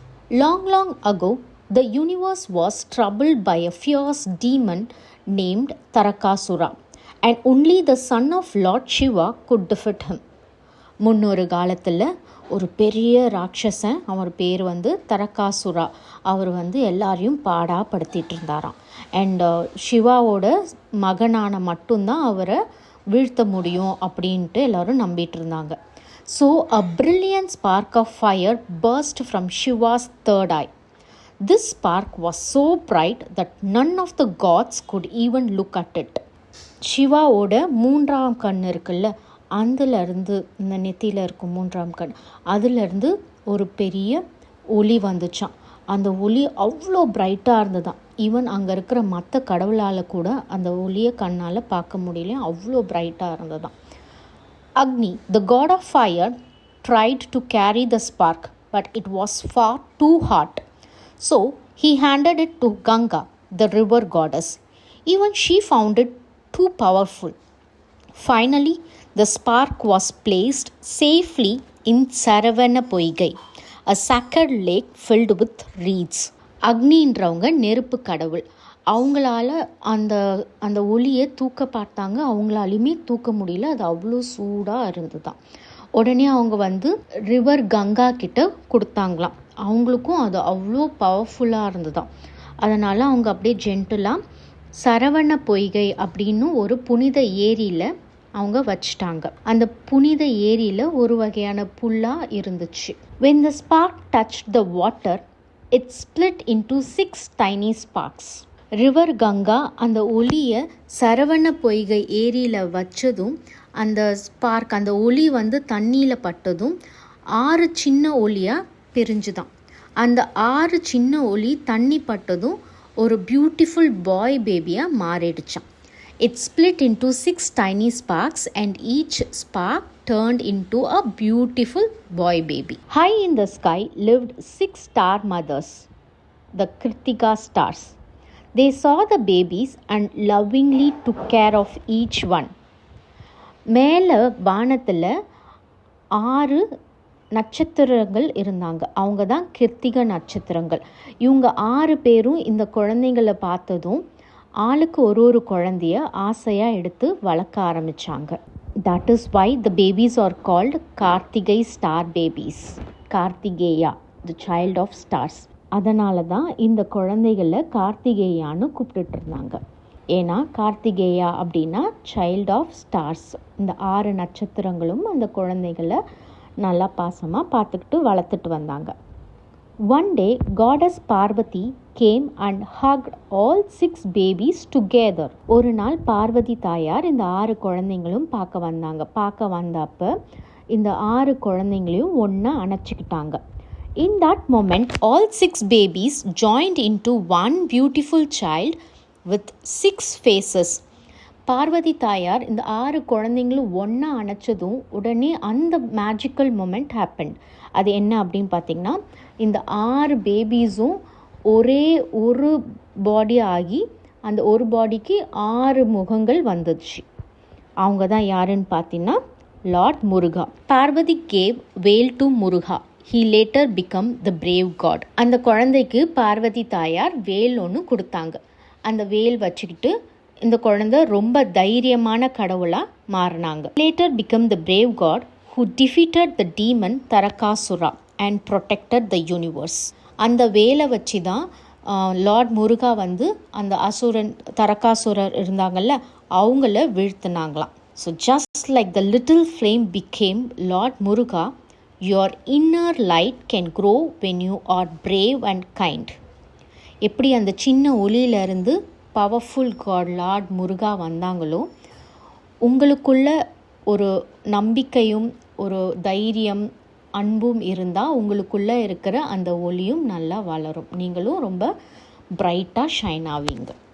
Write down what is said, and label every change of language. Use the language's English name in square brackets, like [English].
[English] Long, long ago, the universe was troubled by a fierce demon named Tarakasura, and only the son of Lord Shiva could defeat him. [Tamil] முன்னொரு காலத்தில் ஒரு பெரிய ராட்சசன், அவர் பேர் தரகாசுரா. அவர் எல்லாரையும் பாடாப்படுத்திட்டு இருந்தாராம். And சிவாவோட மகனான மட்டும்தான் அவரை வீழ்த்த முடியும் அப்படின்ட்டு எல்லோரும் நம்பிட்டு இருந்தாங்க. [English] So a brilliant spark of fire burst from Shiva's third eye. This spark was so bright that none of the gods could even look at it. சிவாவோட மூன்றாம் கண் இருக்குல்ல, அதிலிருந்து இந்த நெத்தியில் இருக்கும் மூன்றாம் கண், அதிலிருந்து ஒரு பெரிய ஒளி வந்துச்சான். அந்த ஒளி அவ்வளோ பிரைட்டாக இருந்ததான். ஈவன் அங்கே இருக்கிற மற்ற கடவுளால் கூட அந்த ஒளியை கண்ணால் பார்க்க முடியல, அவ்வளோ பிரைட்டாக இருந்ததான். Agni, the god of fire, tried to carry the spark, but it was far too hot. So he handed it to Ganga, the river goddess. Even she found it too powerful. Finally, the spark was placed safely in Saravana Poigai, a sacred lake filled with reeds. [Tamil] அக்னின்றவங்க நெருப்பு கடவுள். அவங்களால அந்த அந்த ஒளியை தூக்க பார்த்தாங்க, அவங்களாலையுமே தூக்க முடியல. அது அவ்வளோ சூடாக இருந்துதான். உடனே அவங்க ரிவர் கங்கா கிட்ட கொடுத்தாங்களாம். அவங்களுக்கும் அது அவ்வளோ பவர்ஃபுல்லாக இருந்துதான். அதனால் அவங்க அப்படியே ஜென்டிலாக சரவண பொய்கை அப்படின்னு ஒரு புனித ஏரியில் அவங்க வச்சிட்டாங்க. அந்த புனித ஏரியில் ஒரு வகையான புல்லாக இருந்துச்சு. [English] When the spark touched the water, it split into 6 tiny sparks. [Tamil] River Ganga அந்த ஒளியை சரவண பொய்கை ஏரியில் வச்சதும் அந்த ஸ்பார்க், அந்த ஒளி தண்ணியில் பட்டதும் 6 சின்ன ஒளியாக பிரிஞ்சுதான். அந்த 6 சின்ன ஒளி தண்ணி பட்டதும் ஒரு beautiful bye பேபியாக மாறிடுச்சான். [English] It split into 6 tiny sparks and each spark turned into a beautiful boy baby. High in the sky lived 6 star mothers, the Kritika stars. They saw the babies and lovingly took care of each one. [Tamil] மேலே வானத்தில் 6 நட்சத்திரங்கள் இருந்தாங்க. அவங்க தான் கிருத்திக நட்சத்திரங்கள். இவங்க 6 பேரும் இந்த குழந்தைங்களை பார்த்ததும் ஆளுக்கு ஒரு குழந்தைய ஆசையாக எடுத்து வளர்க்க ஆரம்பித்தாங்க. [English] That is why the babies are called Kartigai star babies. Kartikeya, the child of stars. [Tamil] அதனால தான் இந்த குழந்தைகளை கார்த்திகேயான்னு கூப்பிட்டுட்டு இருந்தாங்க. ஏன்னா கார்த்திகேயா அப்படின்னா சைல்ட் ஆஃப் ஸ்டார்ஸ். இந்த 6 நட்சத்திரங்களும் அந்த குழந்தைகளை நல்லா பாசமாக பார்த்துக்கிட்டு வளர்த்துட்டு வந்தாங்க. [English] One day, goddess Parvati came and hugged all 6 babies together. [Tamil] ஒரு நாள் பார்வதி தாயார் இந்த 6 குழந்தைங்களும் பார்க்க வந்தப்போ இந்த 6 குழந்தைங்களையும் ஒன்றா அணைச்சிக்கிட்டாங்க. [English] In that moment, all 6 babies joined into one beautiful child with 6 faces. [Tamil] Parvati தாயார் இந்த 6 குழந்தைங்களும் ஒன்றா அணைச்சதும் உடனே அந்த மேஜிக்கல் மொமெண்ட் ஹேப்பன். அது என்ன அப்படின்னு பார்த்திங்கன்னா, இந்த 6 பேபிஸும் ஒரே ஒரு பாடி ஆகி அந்த ஒரு பாடிக்கு 6 முகங்கள் வந்துச்சு. அவங்க தான் யாருன்னு பார்த்தீங்கன்னா Lord Muruga. [English] Parvati gave vel to Muruga. He later became the brave god. [Tamil] அந்த குழந்தைக்கு பார்வதி தாயார் வேல் ஒன்று கொடுத்தாங்க. அந்த வேல் வச்சுக்கிட்டு இந்த குழந்தை ரொம்ப தைரியமான கடவுளாக மாறினாங்க. [English] Later became the brave god who defeated the demon Tarakasura and protected the universe. [Tamil] அந்த வேலை வச்சு தான் லார்ட் முருகா அந்த அசுரன் தரகாசுரர் இருந்தாங்கல்ல, அவங்கள வீழ்த்தினாங்களாம். [English] So just like the little flame became Lord Muruga, your inner light can grow when you are brave and kind. [Tamil] எப்படி அந்த சின்ன ஒளியிலிருந்து பவர்ஃபுல் காட் லார்ட் முருகா வந்தாங்களோ, உங்களுக்குள்ள ஒரு நம்பிக்கையும் ஒரு தைரியம் அன்பும் இருந்தால் உங்களுக்குள்ளே இருக்கிற அந்த ஒளியும் நல்லா வளரும். நீங்களும் ரொம்ப பிரைட்டாக ஷைன் ஆவீங்க.